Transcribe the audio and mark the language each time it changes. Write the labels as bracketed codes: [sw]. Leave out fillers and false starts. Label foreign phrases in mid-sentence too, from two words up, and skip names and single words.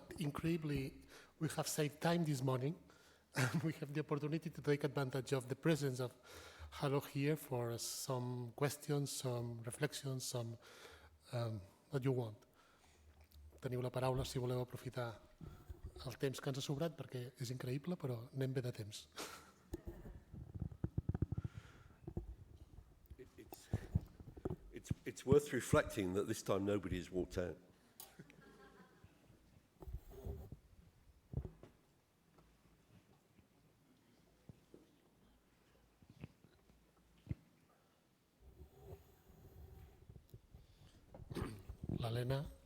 [en] incredibly, we have saved time this morning, and we have the opportunity to take advantage of the presence of Halo here for some questions, some reflections, some that you want. [ca] Teniu la paraula si voleu aprofitar el temps que ens ha sobrat, perquè és increïble, però anem bé de temps. [en] It's worth reflecting that this time nobody has walked out. [ca] L'Helena.